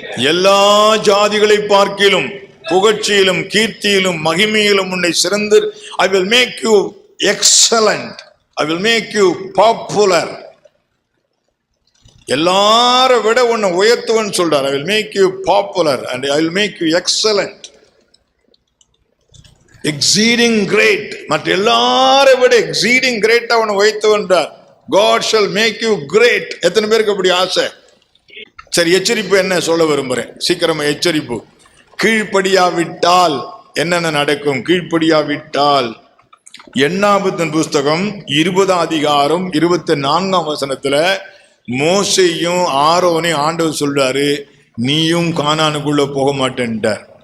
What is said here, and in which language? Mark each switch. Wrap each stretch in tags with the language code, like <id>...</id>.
<ta>எல்லா ஜாதிகளை பார்க்கிலும் புகழ்ச்சியிலும் கீர்த்தியிலும் மகிமையிலும் உன்னை சிறந்து</ta> <en>I will make you excellent, I will make you popular.</en> <ta>எல்லார விட உன்னை உயர்த்துவன் சொல்றார்.</ta> <en>I will make you popular and I will make you excellent, exceeding great.</en> <ta>மற்ற எல்லார விட</ta> <en>exceeding great</en> <ta>அவனை உயர்த்துவன்றார்.</ta> <en>God shall make you great.</en> <ta>எத்தனை பேருக்கு அப்படி ஆசை? சரி, எச்சரிப்பு என்ன சொல்ல விரும்புறேன், சீக்கிரமா எச்சரிப்பு. கீழ்ப்படியாவிட்டால் என்னென்ன நடக்கும்? கீழ்ப்படியாவிட்டால் எண்ணாகமத்தின் புஸ்தகம் 20ஆம் அதிகாரம் 24ஆம் வசனத்துல மோசேயும் ஆரோனையும் ஆண்டவர் சொல்றாரு, நீயும் கானானுக்குள்ள போக மாட்டேன்ட்டார்.</ta>